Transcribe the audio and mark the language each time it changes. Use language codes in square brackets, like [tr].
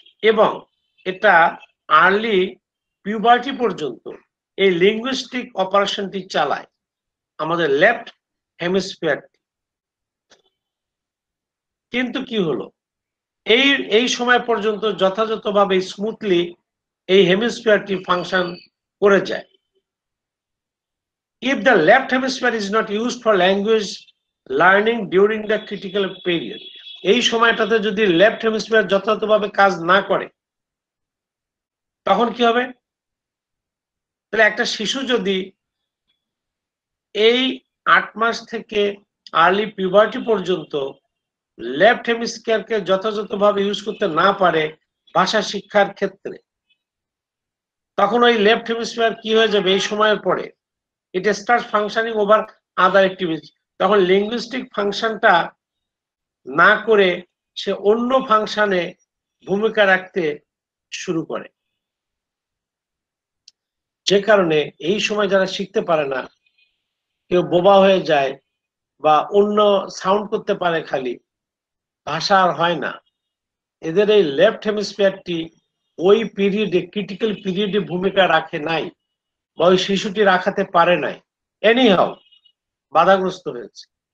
[bn] এবং এটা early puberty পর্যন্ত এই লিঙ্গুইস্টিক অপারেশনটি চালায় আমাদের লেফট হেমিস্ফিয়ারটি। কিন্তু কি হলো, এই সময় পর্যন্ত যথাযথভাবে স্মুথলি এই হেমিস্ফিয়ারটি ফাংশন করে যায়। [en] If the left hemisphere is not used for language learning during the critical period, [bn] এই সময়টাতে যদি লেফট হেমিস্ফিয়ার যথাযথভাবে কাজ না করে, তখন কি হবে? তাহলে একটা শিশু যদি এই 8 মাস থেকে আর্লি পিউবার্টি পর্যন্ত লেফট হেমিস্ফিয়ারকে যথাযথভাবে ইউজ করতে না পারে ভাষা শিক্ষার ক্ষেত্রে, তখন ওই লেফট হেমিস্ফিয়ার কি হয়ে যাবে? এই সময়ের পরে [en] it starts functioning over other activities. [bn] তখন লিঙ্গুইস্টিক ফাংশনটা না করে সে অন্য ফাংশনে ভূমিকা রাখতে শুরু করে। যে কারণে এই সময় যারা শিখতে পারে না, কেউ বোবা হয়ে যায় বা অন্য সাউন্ড করতে পারে, খালি ভাষা আর হয় না, এদের এই লেফট হেমিস্ফিয়ারটি ওই পিরিয়ডে, ক্রিটিক্যাল পিরিয়ডে ভূমিকা রাখে নাই, বা ওই শিশুটি রাখাতে পারে নাই, এনিহাউ বাধাগ্রস্ত হয়েছে।